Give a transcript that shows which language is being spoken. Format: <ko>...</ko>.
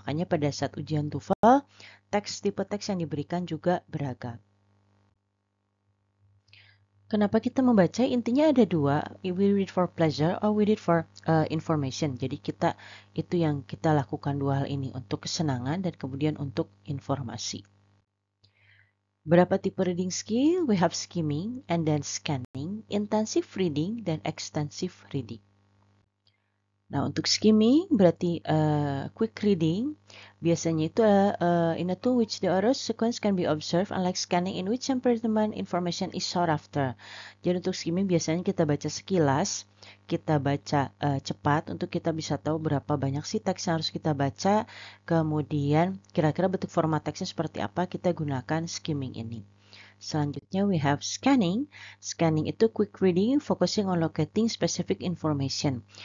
<id>Makanya pada saat ujian TOEFL, tipe teks yang diberikan juga beragam. Kenapa kita membaca? Intinya ada dua,</id> <en>we read for pleasure or we read for information.</en> <id>Jadi itu yang kita lakukan dua hal ini, untuk kesenangan dan kemudian untuk informasi. Berapa tipe reading skill?</id> <en>We have skimming and then scanning, intensive reading, dan extensive reading.</en> <id>Nah, untuk skimming berarti quick reading.</id> <en>Biasanya itu in a tool which the order sequence can be observed, unlike scanning in which some pertinent information is sought after.</en> <id>Jadi untuk skimming biasanya kita baca sekilas, kita baca cepat untuk kita bisa tahu berapa banyak sih teks yang harus kita baca, kemudian kira-kira bentuk format teksnya seperti apa, kita gunakan skimming ini.</id> <en>Selanjutnya we have scanning. Scanning itu quick reading, focusing on locating specific information.</en>